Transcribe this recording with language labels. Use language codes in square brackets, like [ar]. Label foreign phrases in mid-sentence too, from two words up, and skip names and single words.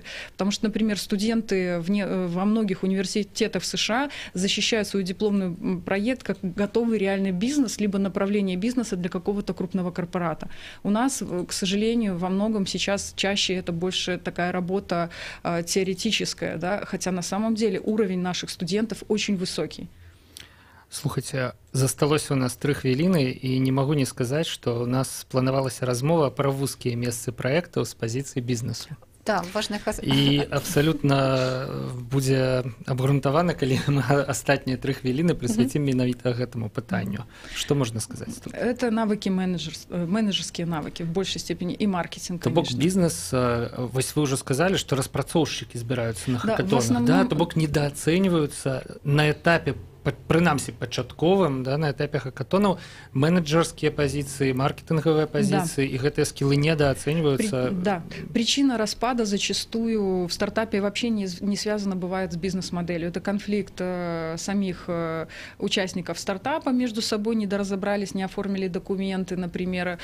[ru] Потому что, например, студенты во многих университетах США защищают свой дипломный проект как готовый реальный бизнес, либо направление бизнеса для какого-то крупного корпората. У нас, к сожалению, во многом сейчас чаще это больше такая работа теоретическая, да? Хотя на самом деле уровень наших студентов очень высокий. [be] Слухайте, засталося у нас 3 хвіліни, і не магу не сказаць, што у нас планавалася размова пра вузкія месцы праектаў з пазіцыі бізнесу. [ru] Да, важных... [be] І абсалютна будзе абгрунтавана, калі мы астатнія 3 хвіліны прысвяцім менавіта гэтаму пытанню. Што можна сказаць? [ru] Это навыки менеджерские навыки в большей степени и маркетинг, [be] То бок бізнес, вось вы ўжо сказалі, што распрацоўшчыкі збіраюцца на хакатонах, да, то бок недооцэньваюцца на этапе, прынамсі пачатковым, да, на этапе хакатонаў [ru] менеджерские позиции, маркетинговые позиции, [be] да. [ru] И гэтыя скиллы недооцениваются. Да, причина распада зачастую в стартапе вообще не связана бывает с бизнес-моделью. Это конфликт самих участников стартапа между собой, не доразобрались, не оформили документы, например.